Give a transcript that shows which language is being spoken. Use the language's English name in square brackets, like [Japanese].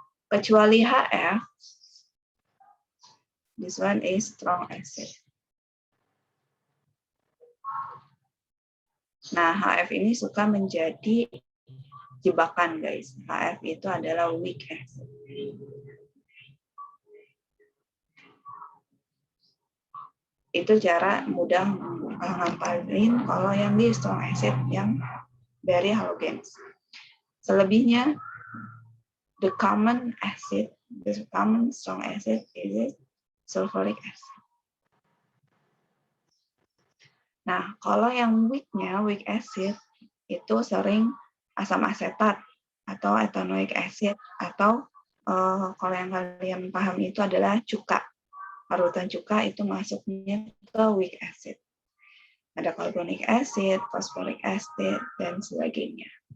[Indonesian] Kecuali [English] HF, this one is strong acid. [Indonesian] Nah, HF ini suka menjadi jebakan, guys. HF itu adalah weak acid. Itu cara mudah ngapalin kalau yang di strong acid yang dari halogen. Selebihnya, [English] the common acid, the common strong acid is sulfuric acid. [Indonesian] Nah, kalau yang weak-nya, weak acid, itu sering asam asetat atau ethanoic acid, atau kalau yang kalian paham itu adalah cuka. Parutan cuka itu masuknya ke weak acid. Ada carbonic acid, phosphoric acid, dan sebagainya.